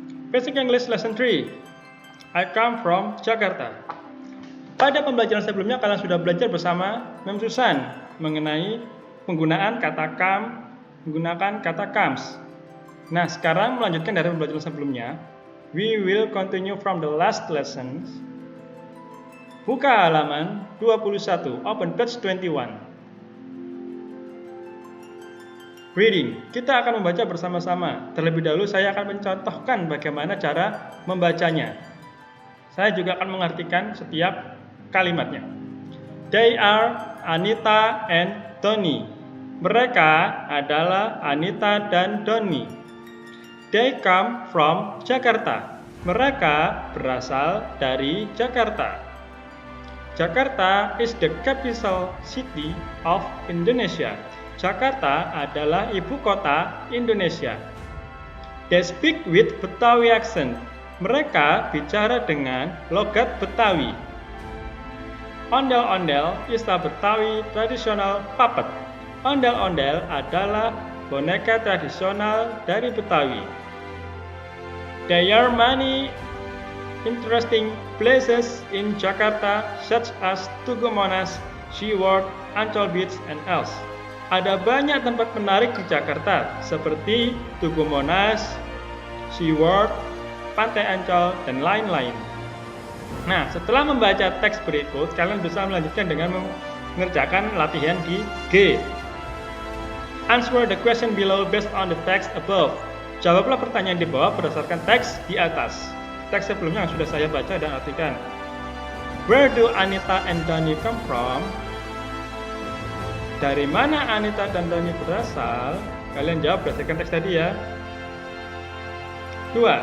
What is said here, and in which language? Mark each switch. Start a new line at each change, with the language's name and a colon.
English: Basic English Lesson 3 I come from Jakarta.
Indonesian: Pada pembelajaran sebelumnya kalian sudah belajar bersama Mem Susan mengenai penggunaan kata come, menggunakan kata comes. Nah, sekarang melanjutkan dari pembelajaran sebelumnya.
English: We will continue from the last lessons.
Indonesian: Buka halaman 21,
English: open page 21.
Indonesian: Reading, kita akan membaca bersama-sama. Terlebih dahulu saya akan mencontohkan bagaimana cara membacanya. Saya juga akan mengartikan setiap kalimatnya.
English: They are Anita and Tony.
Indonesian: Mereka adalah Anita dan Tony.
English: They come from Jakarta.
Indonesian: Mereka berasal dari Jakarta.
English: Jakarta is the capital city of Indonesia.
Indonesian: Jakarta adalah ibu kota Indonesia.
English: They speak with Betawi accent.
Indonesian: Mereka bicara dengan logat Betawi.
English: Ondel-ondel is a Betawi traditional puppet.
Indonesian: Ondel-ondel adalah boneka tradisional dari Betawi.
English: There are many interesting places in Jakarta such as Tugu Monas, SeaWorld, Ancol Beach, and else.
Indonesian: Ada banyak tempat menarik di Jakarta seperti Tugu Monas, SeaWorld, Pantai Ancol, dan lain-lain. Nah, setelah membaca teks berikut, kalian bisa melanjutkan dengan mengerjakan latihan di G.
English: Answer the question below based on the text above.
Indonesian: Jawablah pertanyaan di bawah berdasarkan teks di atas. Teks sebelumnya yang sudah saya baca dan artikan.
English: Where do Anita and Tony come from?
Indonesian: Dari mana Anita dan Tony berasal? Kalian jawab berdasarkan teks tadi ya. 2.